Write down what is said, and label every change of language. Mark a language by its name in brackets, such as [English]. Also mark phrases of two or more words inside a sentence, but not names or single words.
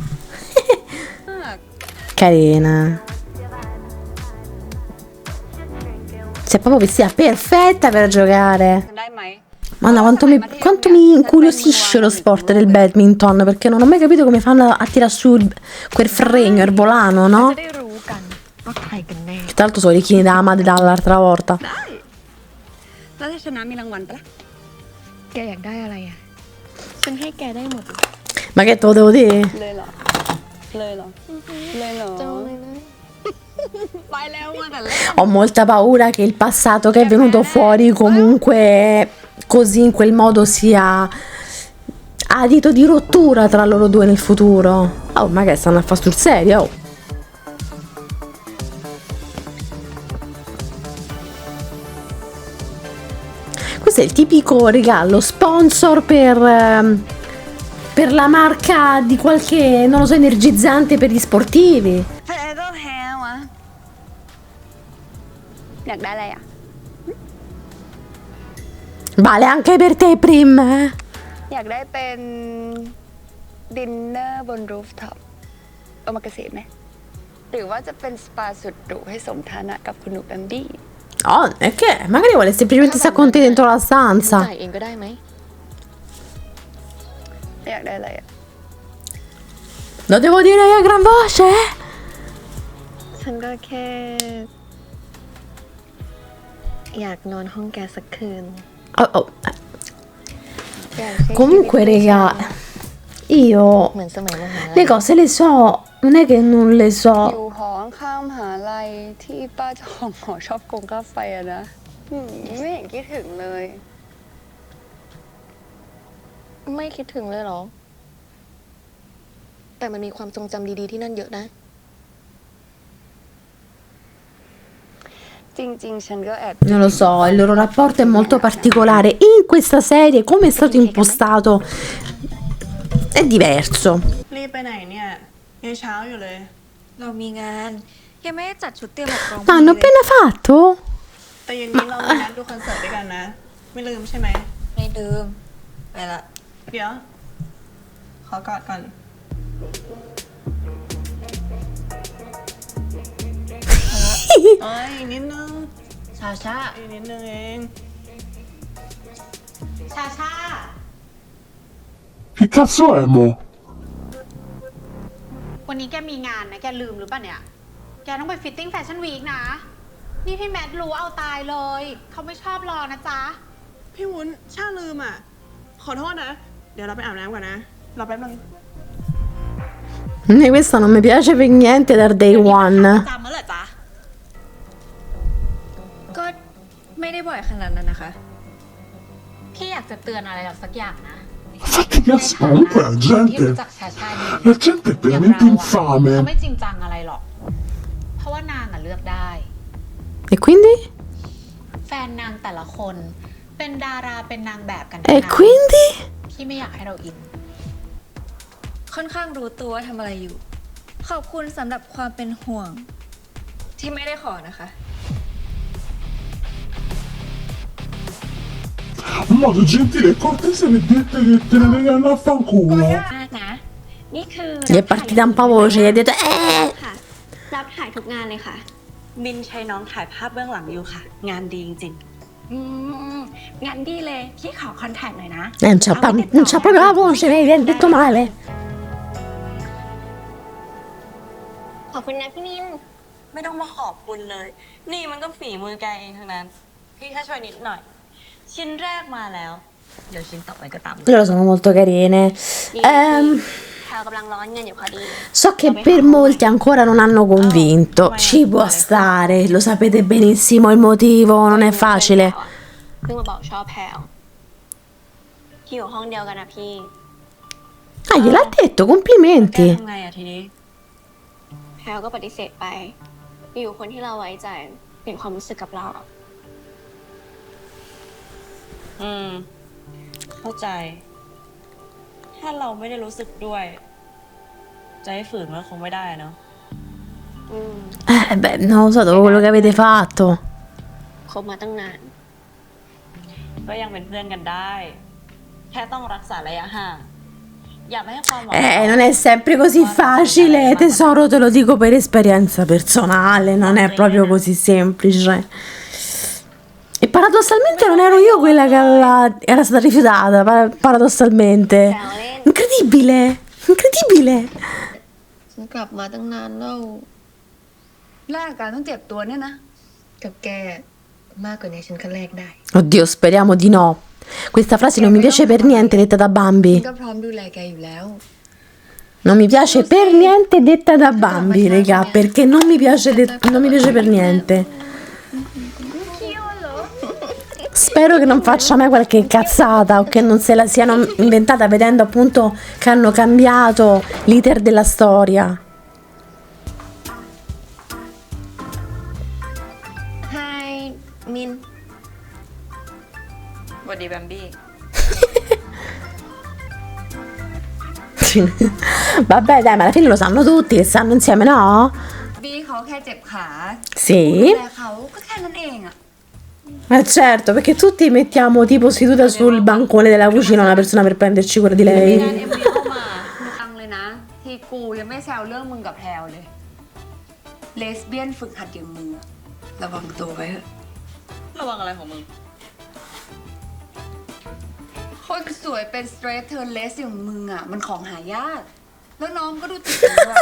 [Italian] Carina. Si è proprio vestita perfetta per giocare. [Thai] ได้ไหม [Italian] Madonna, quanto mi incuriosisce lo sport del badminton, perché non ho mai capito come fanno a tirare su quel fregno, il volano, no? [Thai] จะได้รู้กันว่าใครกันแน่ [Italian] Che tra l'altro sono i chini della madre dall'altra volta. [Thai] แล้วถ้าชนะมีรางวัลปะล่ะ แกอยากได้อะไรอ่ะ ฉันให้แกได้หมด [Italian] Ma che te lo devo dire? [Thai] เลยเหรอ เลยเหรอ เลยเหรอ เจ้าเลยนะ ไปแล้วมาแต่แรก [Italian] Ho molta paura che il passato che è venuto fuori comunque così in quel modo sia adito di rottura tra loro due nel futuro. Oh, ma che stanno a fare sul serio? Oh. Questo è il tipico regalo sponsor per la marca di qualche, non lo so, energizzante per gli sportivi. [Thai] แพ้ก็แพ้วะ อยากได้อะไรอะ [Italian] Vale anche per te, Prim. [Thai] อยากได้เป็นดินเนอร์บนรูฟท็อปโอมากาเสะไหม หรือว่าจะเป็นสปาสุดหรูให้สมฐานะกับคุณหนูแบมบี้ [Italian] Oh, è che magari vuole semplicemente stare con te dentro la stanza. [Thai] จ่ายเองก็ได้ไหม อยากได้อะไรอะ [Italian] Lo devo dire io a gran voce? [Thai] ฉันก็แค่ อยากนอนห้องแกสักคืน [Italian] Oh, oh. [Thai] อยากใช้ชีวิต [Italian] Comunque, raga, io [Thai] เหมือนสมัยมหาลัย [Italian] le cose le so, non è che non le [Thai] อ [Italian] so. [Thai] ยู่หอข้างมหาลัยที่ป้าเจ้าของหอชอบโกงค่าไฟอะนะไม่เห็นคิดถึงเลย ไม่คิดถึงเลยเหรอ แต่มันมีความทรงจำดีๆที่นั่นเยอะนะ จริงๆ ฉันก็แอบ [Italian] Non lo so, il loro rapporto è molto particolare. In questa serie, come è stato impostato, è diverso. [Thai] รีบไปไหนเนี่ยยังเช้าอยู่เลย เรามีงาน ยังไม่ได้จัดชุดเตรียมออกกอง [Italian] Ma hanno appena fatto? [Thai] แต่เย็นนี้เรามีนัดดูคอนเสิร์ตด้วยกันนะ ไม่ลืมใช่ไหม ไม่ลืมไปละ เดี๋ยว ขอกอดก่อนเอ้ยอีกนิดนึง ชาชา อีกนิดนึงเอง ชาชา [Italian] Che cazzo è, mo? [Thai] วันนี้แกมีงานนะแกลืมหรือเปล่าเนี่ยแกต้องไปฟิตติ้งแฟชั่นวีคนะนี่พี่แมทรู้เอาตายเลยเขาไม่ชอบรอนะจ๊ะ พี่วุ้นชาลืมอ่ะ ขอโทษนะ เดี๋ยวเราไปอาบน้ำก่อนนะรอแป๊บนึง [Italian] Questo non mi piace per niente dal [English] day one. [Thai] จำเมื่อไหร่จ๊ะ ก็ไม่ได้บ่อยขนาดนั้นนะคะ พี่อยากจะเตือนอะไรเราสักอย่างนะ [Italian] Infatti, cazzo, comunque la [Thai] ที่ [Italian] gente, [Thai] รู้จักชาชาดี [Italian] la gente è [Thai] อย่าง [Italian] veramente [Thai] เราอะเขา [Italian] infame. [Thai] ไม่จริงจังอะไรหรอก เพราะว่านางอะเลือกได้ [Italian] E quindi? [Thai] แฟนนางแต่ละคน เป็นดาราเป็นนางแบบกัน [Italian] E quindi? [Thai] พี่ไม่อยากให้เราอิน ค่อนข้างรู้ตัวว่าทำอะไรอยู่ ขอบคุณสำหรับความเป็นห่วง ที่ไม่ได้ขอนะคะ [Italian] Modo gentile e cortese per dirti che te ne devi andare a fanculo. [Thai] มากนะ นี่คือ [Italian] Gli è partita un po' voce, gli ha detto [Thai] ค่ะ รับถ่ายทุกงานเลยค่ะ มินใช้น้องถ่ายภาพเบื้องหลังอยู่ค่ะ งานดีจริง งานดีเลย พี่ขอคอนแทคหน่อยนะ [Italian] non c'ha proprio la voce, mi hai detto male. [Thai] ขอบคุณนะพี่มิน ๆ ไม่ต้องมาขอบคุณเลย นี่มันก็ฝีมือแกเองทั้งนั้น พี่แค่ช่วยนิดหน่อย ชิ้นแรกมาแล้ว เดี๋ยวชิ้นต่อไปก็ตาม [Italian] Loro sono molto carine. [Thai] แพลกำลังร้อนเงินอยู่พอดี [Italian] So che per molti ancora non hanno convinto. Ci può stare, lo sapete benissimo il motivo, non è facile. [Thai] เพิ่งมาบอกชอบแพลที่อยู่ห้องเดียวกันนะพี่ [Italian] Ah, gliel'ha detto, [Thai] แก [Italian] complimenti. [Thai] ทำไงอะทีนี้ แพลก็ปฏิเสธไป อยู่คนที่เราไว้ใจเปลี่ยนความรู้สึกกับเรา เข้าใจ ถ้าเราไม่ได้รู้สึกด้วย จะให้ฝืนมันคงไม่ได้เนาะ [Italian] Beh, non lo so, dopo quello che avete fatto. [Thai] คบมาตั้งนาน ก็ยังเป็นเพื่อนกันได้ แค่ต้องรักษาระยะห่าง อย่าไม่ให้ความหวัง [Italian] Non è sempre così facile, tesoro, te lo dico per esperienza personale, non è proprio così semplice. E paradossalmente non ero io quella che era stata rifiutata, paradossalmente. Incredibile, incredibile. [Thai] ฉันกลับมาตั้งนานแล้ว แลกกันต้องเจ็บตัวเนี่ยนะ กับแกมากกว่านี้ฉันก็แลกได้ [Italian] Oddio, speriamo di no. Questa frase non mi piace per niente detta da Bambi. [Thai] ก็พร้อมดูแลแกอยู่แล้ว [Italian] Non mi piace per niente detta da Bambi, raga, perché non mi piace, non mi piace per niente. Spero che non faccia mai qualche cazzata o che non se la siano inventata vedendo appunto che hanno cambiato l'iter della storia. [Thai] Hi มิน สวัสดีแบมบี้ [Italian] Vabbè, dai, ma alla fine lo sanno tutti che stanno insieme, no? [Thai] บี้เขาแค่เจ็บขา [Italian] Sì. [Thai] แต่เขาก็แค่นั้นเองอะ [Italian] Ma certo, perché tutti mettiamo tipo seduta sul bancone della cucina una persona per prenderci cura di [Thai] งาน [Italian] lei. [Thai] เอ็มวีเข้ามาฟังเลยนะ ที่กูยังไม่แซวเรื่องมึงกับแพลวเลย เลสเบี้ยนฝึกหัดอย่างมึงอะระวังตัวไว้เถอะ ระวังอะไรของมึง คนสวยเป็นสเตรทเทิร์นเลสอย่างมึงอะมันของหายาก แล้วน้องก็ดูติดมึงด้วย